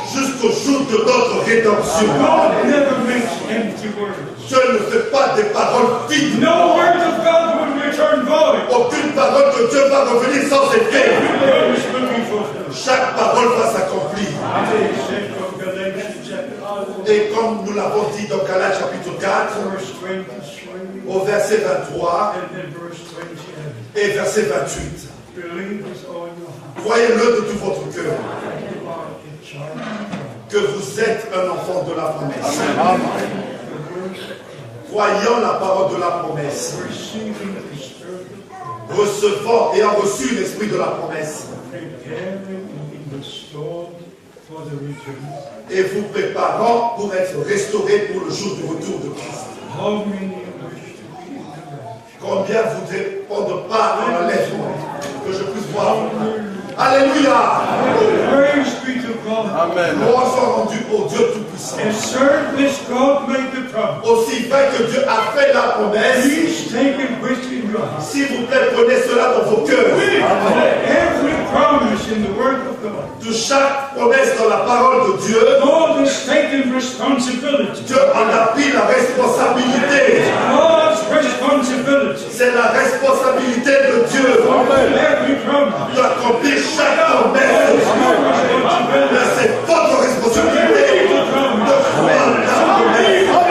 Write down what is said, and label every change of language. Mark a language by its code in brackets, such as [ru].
[fr] jusqu'au jour de notre rédemption. [en] God never makes empty words. [fr] Dieu ne fait pas des paroles vides. [en] No word of God will return void. [fr] Aucune parole de Dieu va revenir sans effet. [en] Promise will be fulfilled. [fr] Chaque parole va s'accomplir. [en] They said from Galatians chapter 4, [fr] Et comme nous l'avons dit dans Galates chapitre 4, [en] verse 23, [fr] au verset 23 [en] and then verse 28. [fr] et verset 28, [en] Believe with all your heart [fr] croyez-le de tout votre cœur [en] that you are a child of God. [fr] que vous êtes un enfant de la promesse. [en] The word of God, [fr] Croyant la parole de la promesse, [en] receiving the Spirit of God, [fr] recevant et ayant reçu l'esprit de la promesse, [en] preparing and being restored for the return. [fr] et vous préparant pour être restaurés pour le jour du retour de Christ. [en] How many wish to be in the rapture? [fr] Combien voudraient prendre part à l'enlèvement? Que je puisse voir. Alléluia! [en] Praise be to God. [fr] Gloire soit rendue au Dieu Tout-Puissant. [en] And service God made the promise. [fr] Aussi vrai que Dieu a fait la promesse, [en] Please take it within your heart. [fr] s'il vous plaît, prenez cela dans vos cœurs. [en] Every promise in the Word of God, [fr] De chaque promesse dans la parole de Dieu, [en] God has taken responsibility. [fr] Dieu en a pris la responsabilité. [en] God's responsibility. [fr] C'est la responsabilité de Dieu [en] Every promise. [fr] d'accomplir chaque promesse. Mais c'est votre responsabilité de croire la promesse.